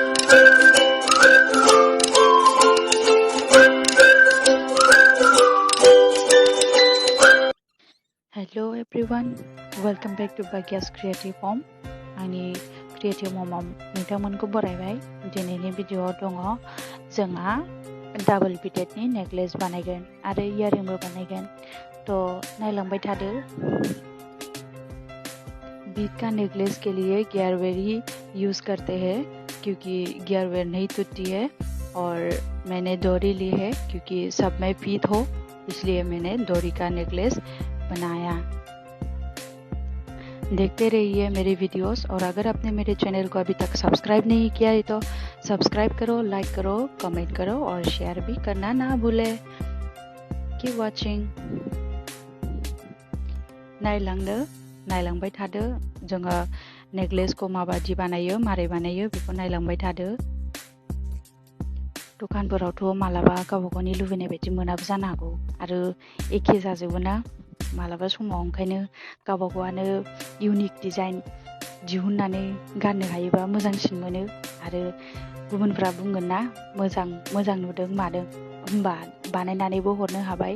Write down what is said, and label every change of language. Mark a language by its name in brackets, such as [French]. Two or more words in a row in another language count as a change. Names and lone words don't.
[English] Hello everyone, welcome back to Bagya's Creative Home. [Bodo] आंनि Creative Homeआव नोंथांमोनखौ बरायबाय। दिनैनि भिडिअआव दङ जोंहा डाबल बीडेडनि नेकलेस बानायगोन आरो इयारिंबो बानायगोन। थ' नायलांबाय थादो। [Hindi] बीड का नेकलेस के लिए जूलरी यूज करते हैं क्योंकि जूलरी नहीं टूटती है, और मैंने डोरी ली है क्योंकि सब में फिट हो, इसलिए मैंने डोरी का नेकलेस बनाया। देखते रहिए मेरी वीडियोस, और अगर आपने मेरे चैनल को अभी तक सब्सक्राइब नहीं किया है तो सब्सक्राइब करो, लाइक करो, कमेंट करो और शेयर भी करना ना भूले। [English] keep watching. [Bodo] नायलांबाय थादो। जोङो नेकलेसखौ माबादि बानायो, मारै बानायो बेखौ नायलांबाय थादो। दखानफोरावथ' मालाबा गावबा गावनि लुबैनाय बायदि मोनाबो जानो हागौ आरो एखे जाजोबो ना मालाबा समाव, ओंखायनो गावबा गावआनो [English] unique design [Bodo] दिहुननानै गाननो हायोबा मोजांसिन मोनो आरो गुबुनफ्रा बुंगोन ना मोजां नुदों मादों, होमबा बानायनानैबो हरनो हाबाय।